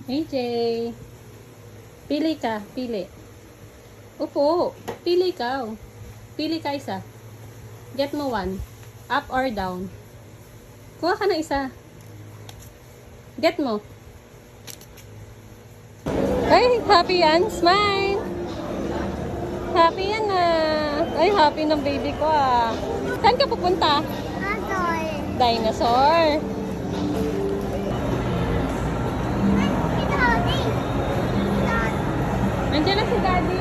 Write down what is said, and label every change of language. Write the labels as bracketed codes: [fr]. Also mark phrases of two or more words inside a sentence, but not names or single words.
[tl] AJ. Pili ka. Pili. Upo. Pili ka. Pili ka isa. [en] Get mo one. Up or down. [tl] Kuha ka na isa. Get mo. Ay, happy yan. Smile. Happy yan Ay, happy ng baby ko Saan ka pupunta? Dinosaur. Nandiyan na si Daddy.